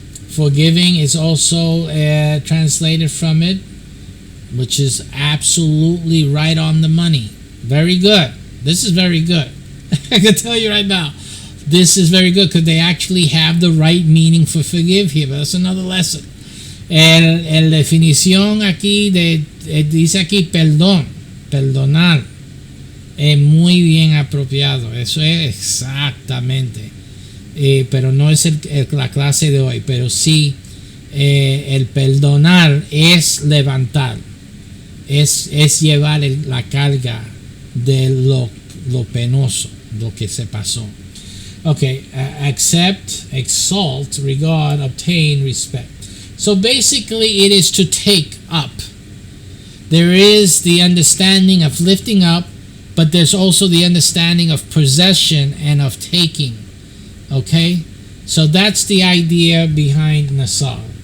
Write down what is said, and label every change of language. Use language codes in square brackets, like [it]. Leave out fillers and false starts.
[en] Forgiving is also translated from it, which is absolutely right on the money. Very good. This is very good. I can tell you right now, this is very good because they actually have the right meaning for forgive here. But that's another lesson. [es] El definición aquí dice aquí perdón, perdonar. Es muy bien apropiado. Eso es exactamente. Pero no es la clase de hoy, pero sí el perdonar es levantar, es llevar la carga de lo penoso, lo que se pasó. [en] Okay, accept, exalt, regard, obtain, respect. So basically it is to take up. There is the understanding of lifting up, but there's also the understanding of possession and of taking. Okay, so that's the idea behind Nasar.